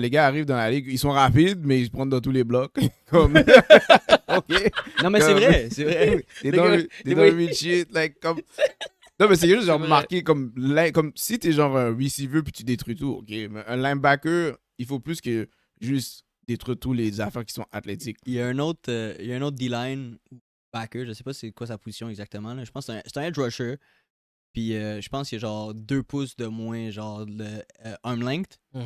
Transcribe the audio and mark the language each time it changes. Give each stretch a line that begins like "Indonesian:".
French: Les gars arrivent dans la ligue, ils sont rapides, mais ils se prennent dans tous les blocs. Comme... OK. Non, mais c'est vrai, c'est vrai.
English: They don't read shit, like,
French: comme... Non, mais c'est juste genre marqué comme si t'es genre un receiver puis tu détruis tout, OK. Mais un linebacker, il faut plus que juste détruire tous les affaires qui sont athlétiques. Il y a un autre D-line backer, je sais pas c'est quoi sa position exactement. Là. Je pense que c'est un edge rusher. Puis je pense qu'il y a genre 2 pouces de moins, genre de arm length.